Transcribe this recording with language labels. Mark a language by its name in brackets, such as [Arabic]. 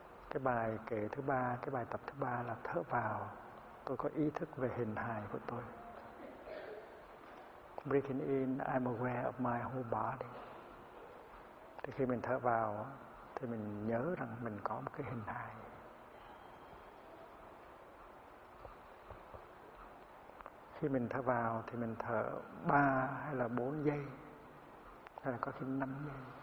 [Vietnamese] Cái bài tập thứ ba là thở vào, tôi có ý thức về hình hài của tôi. [English] Breathing in, I'm aware of my whole body. [Vietnamese] Thì khi mình thở vào thì mình nhớ rằng mình có một cái hình hài. Khi mình thở vào thì mình thở 3 hay là 4 giây hay là có khi 5 giây.